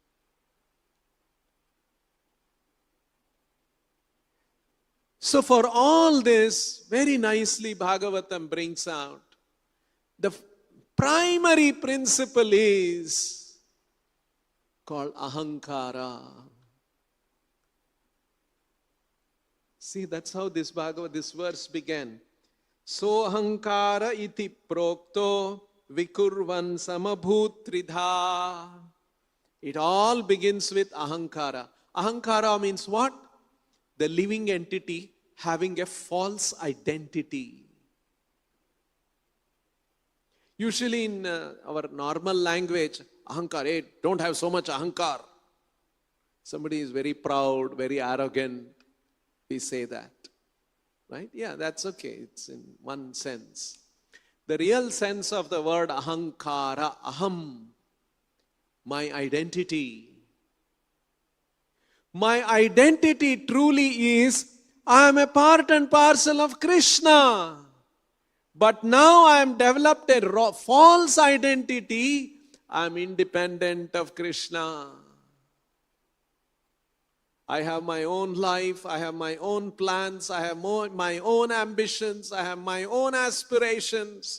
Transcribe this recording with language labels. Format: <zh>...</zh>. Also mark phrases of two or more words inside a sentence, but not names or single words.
<en>So for all this, very nicely Bhagavatam brings out, the primary principle is called ahankara. See, that's how this verse began.</en> <sa>सोहंकार इति प्रोक्तो विकुर्वन् समभूत् त्रिधा.</sa> <en>It all begins with ahankara. Ahankara means what? The living entity having a false identity. Usually in our normal language, ahankar, hey, don't have so much ahankar. Somebody is very proud, very arrogant. We say that. Right? Yeah, that's okay. It's in one sense. The real sense of the word ahankara, aham, my identity. My identity truly is, I am a part and parcel of Krishna. But now I am developed a false identity. I am independent of Krishna. I have my own life, I have my own plans, I have my own ambitions, I have my own aspirations.</en>